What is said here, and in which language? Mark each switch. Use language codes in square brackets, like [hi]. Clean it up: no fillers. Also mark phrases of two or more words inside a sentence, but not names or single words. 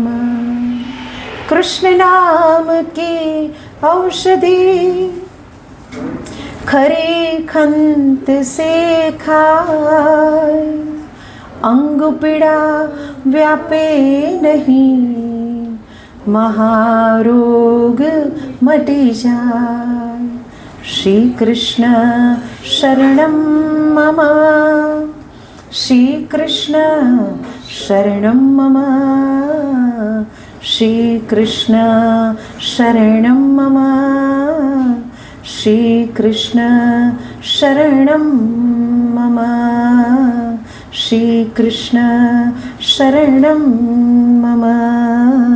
[hi] कृष्ण नाम की औषधि खरे खंत से खाए, अंग पीड़ा व्यापे नहीं, [gu] મહારોગ મટી જાય. [sa] શ્રી કૃષ્ણ શરણમ મમ, શ્રી કૃષ્ણ શરણમ મમ, શ્રી કૃષ્ણ શરણમ મમ, શ્રી કૃષ્ણ શરણમ મમ, શ્રી કૃષ્ણ શરણમ મમ.